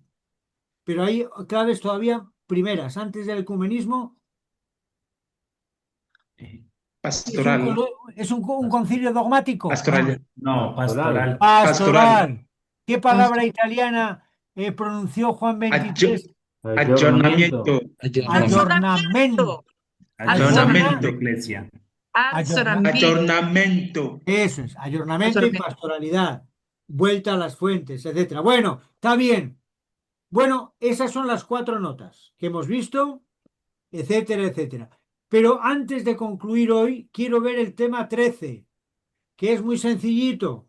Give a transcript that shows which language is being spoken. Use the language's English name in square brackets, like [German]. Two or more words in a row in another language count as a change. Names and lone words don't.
[Spanish] Pero hay claves todavía primeras. Antes del ecumenismo, Pastoral, es un concilio dogmático. pastoral, No, pastoral. Pastoral. ¿Qué palabra italiana pronunció Juan Ayo- 23? Ayornamiento. Ayornamento. Ayornamiento de Ayornamiento. iglesia. Ayorna- Ayornamiento. Eso es, ayornamiento y Ayornamiento. pastoralidad. Vuelta a las fuentes, etcétera. Bueno, está bien. Bueno, esas son las 4 notas que hemos visto, etcétera, etcétera. Pero antes de concluir hoy, quiero ver el tema 13, que es muy sencillito.